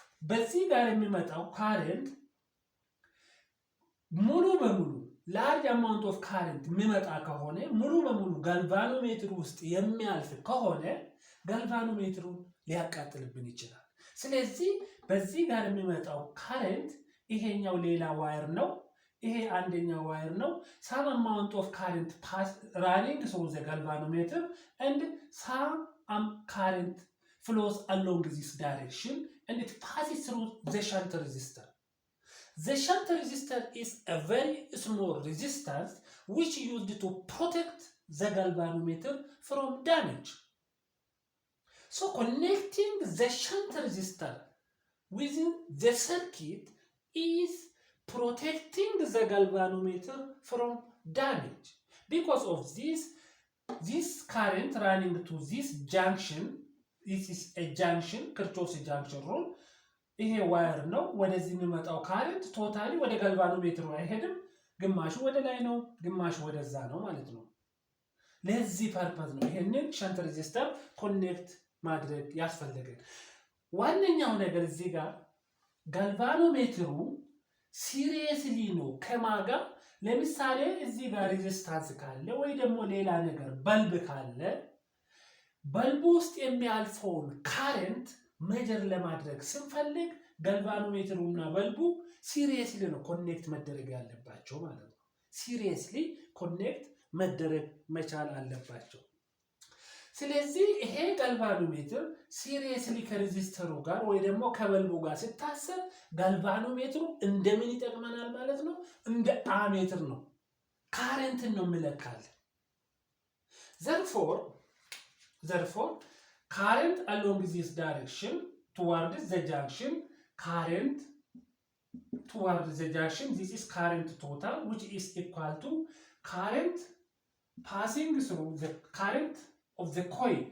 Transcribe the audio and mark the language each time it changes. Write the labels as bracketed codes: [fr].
[am] በዚህ ጋር የሚመጣው ካረንት ሙሉ በሙሉ ላርጅ አማውንት ኦፍ ካረንት የሚመጣ ከሆነ ሙሉ በሙሉ galvanometer ውስጥ የሚያልፍ ከሆነ galvanometerን ሊያቃጥልብን ይችላል። ስለዚህ በዚህ ጋር የሚመጣው ካረንት ይሄኛው ሌላ ዋየር ነው፣ ይሄ አንደኛው ዋየር ነው። [en] some amount of current running through the galvanometer and some current flows along this direction and it passes through the shunt resistor. The shunt resistor is a very small resistance which used to protect the galvanometer from damage. So connecting the shunt resistor within the circuit is protecting the galvanometer from damage. Because of this current running to this junction, this is a junction, Kirchhoff's junction rule. [am] ይሄ ዋየር ነው። ወደዚህ የሚመጣው ካረንት ቶታሊ ወደ galvanometer አይሄድም። ግማሹ ወደ ላይ ነው፣ ግማሹ ወደዛ ነው ማለት ነው። ለዚህ ፐርፐዝ ነው ይሄንን ሸንት ሬዚስተር ኮኔክት ማድረግ ያስፈልጋል። ዋነኛው ነገር እዚህ ጋር ጋልቫኖሜትሩ ሲሪየስሊ ነው ከማጋ ለምሳሌ እዚህ ጋር ሬዚስታንስ ካለ ወይ ደግሞ ሌላ ነገር በልብ ካለ በልቡ ውስጥ የሚያልፈውን ካረንት ሜጀር ለማድረግ ስንፈልግ ጋልቫኖሜትሩና በልቡ ሲሪየስሊ ነው ኮኔክት መደረግ ያለባቸው ማለት ነው። ሲሪየስሊ ኮኔክት መደረግ መቻል አለባቸው። ስለዚህ ይሄ ጋልቫኖሜትር ሲሪየስሊ ከሬዚስተሩ ጋር ወይ ደግሞ ከበልቡ ጋር ሲታሰብ ጋልቫኖሜትሩ እንደምን ይጠቅመናል ማለት ነው? እንደ አሜትር ነው። ካረንትን ነው የሚለካልን። [en] therefore current along this direction towards the junction, current towards the junction, this is current total, which is equal to current passing through the current of the coil.